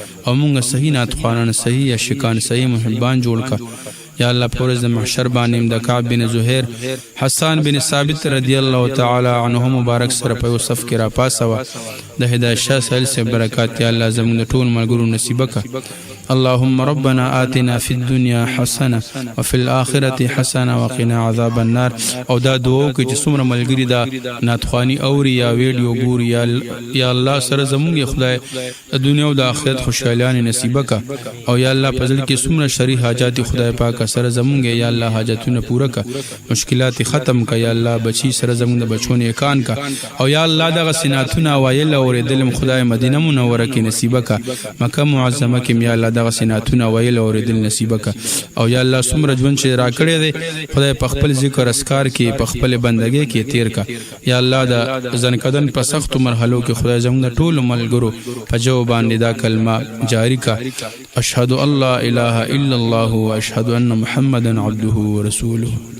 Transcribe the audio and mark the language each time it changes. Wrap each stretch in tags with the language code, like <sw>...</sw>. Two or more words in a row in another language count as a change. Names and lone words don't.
<ps>او موږ صحیح ناتخوانان، صحیح عاشقان، صحیح محبان جوړ که. یا الله، په ورځ د محشر باندې د کعب بن زهیر، حسان بن ثابت</ps> <ar>رضی الله تعالی عنه</ar> <ps>مبارک سره په یو صف کې را پاسوه. د هدایت شاه سایل صاحب برکات، یا الله، زموږ د ټول ملګرو نصیبه که.</ps> <ar>اللهم ربنا آتنا فی الدنیا حسنه وفی الآخرة حسنه وقنا عذاب النار.</ar> <ps>او دا دعا وکړئ چې څومره ملګري دا نعت خواني اوري یا ویډیو ګوري، یا ال-، یا الله سره زموږ یې خدای د دنیا او د آخرت خوشحالیانې نصیبه کا. او یا الله، په زړه کې څومره شرعي حاجات دي، خدای پاک سره زمونږ یې، یا الله، حاجتونه پوره کا، مشکلات یې ختم کا، یا الله، بچی سره زمونږ د بچو نیکان کا. او یا الله، دغه سیناتونه وایل او اورېدل م خدای مدینه منوره کې نصیبه کا، مکه معظمه کې م یا الله، دغه سیناتونه وایل او اورېدل نصیبه کا. او یا الله، څومره ژوند چې راکړی دی، خدای په خپل ذکر اسکار کې، په خپل بندګۍ کې تیر کا. یا الله، د زنکدن په سختو مرحلو کې خدای زموږ د ټولو ملګرو په جو باندې دا کلمه جاری کا.</ps> <ar>اشهد ان لا اله الا الله و اشهد ان محمدا عبده و رسوله.</ar>